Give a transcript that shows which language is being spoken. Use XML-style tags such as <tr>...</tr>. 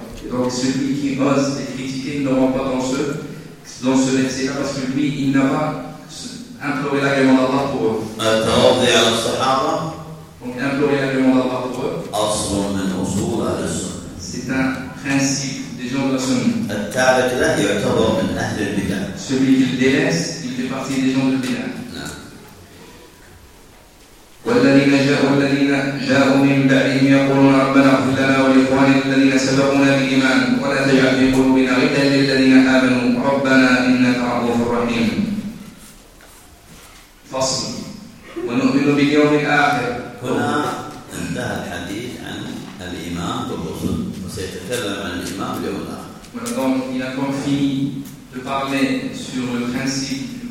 <fr>Donc celui qui ose les critiquer ne rentre pas dans ce verset-là parce que lui, il n'a pas imploré l'agrément d'Allah pour eux. Donc implorer l'agrément d'Allah pour eux. C'est un principe des gens de la sunnah. Celui qui le délaisse, il fait partie des gens de Bina.</fr> <ar>والذين جاءوا من بعدهم يقولون ربنا اغفر لنا ولإخواننا الذين سبقونا بالإيمان ولا تجعل في قلوبنا غلا للذين آمنوا ربنا إنك رؤوف رحيم. فصل. ونؤمن باليوم الآخر. هنا انتهى الحديث عن الإيمان بالرسل وسيتكلم عن الإيمان اليوم الآخر.</ar> <fr>Donc il a fini de parler sur le principe.</fr>